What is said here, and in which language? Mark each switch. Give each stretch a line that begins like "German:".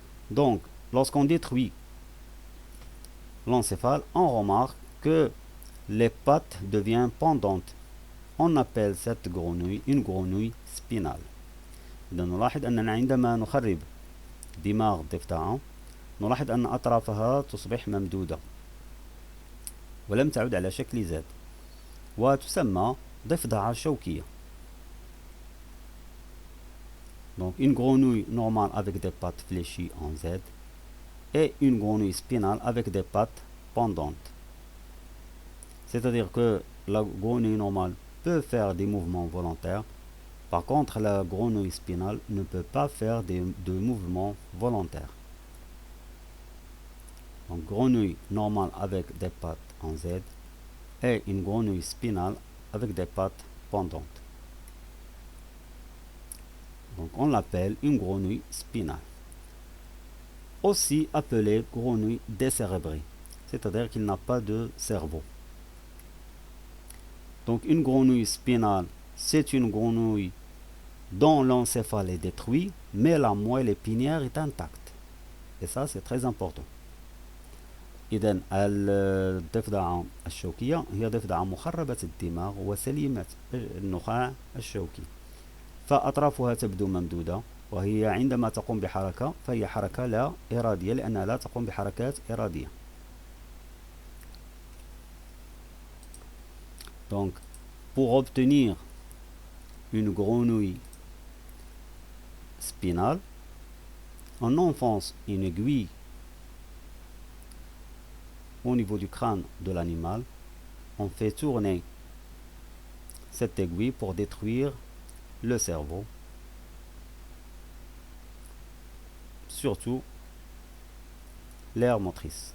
French: Donc, lorsqu'on détruit l'encéphale, on remarque que les pattes deviennent pendantes. On appelle cette grenouille une grenouille spinale.
Arabic: إذا نلاحظ أننا عندما نخرب دماغ الضفدعة نلاحظ أن أطرافها تصبح ممدودة ولم تعد على شكل زاد، وتسمى ضفدعة شوكية.
French: Donc une grenouille normale avec des pattes fléchies en Z et une grenouille spinale avec des pattes pendantes. C'est-à-dire que la grenouille normale peut faire des mouvements volontaires, par contre la grenouille spinale ne peut pas faire de mouvements volontaires. Donc grenouille normale avec des pattes en Z est une grenouille spinale avec des pattes pendantes. Donc on l'appelle une grenouille spinale. Aussi appelée grenouille décérébrée, c'est-à-dire qu'il n'a pas de cerveau. Donc une grenouille spinale, c'est une grenouille dont l'encéphale est détruit, mais la moelle épinière est intacte. Et ça, c'est très important.
Arabic: إذن الضفدعة الشوكية هي ضفدعة مخربة الدماغ وسليمة النخاع الشوكي، فأطرافها تبدو ممدودة، وهي عندما تقوم بحركة فهي حركة لا إرادية لأنها لا تقوم بحركات إرادية.
French: Donc, pour obtenir une grenouille spinale, on enfonce une aiguille au niveau du crâne de l'animal, on fait tourner cette aiguille pour détruire le cerveau, surtout l'aire motrice.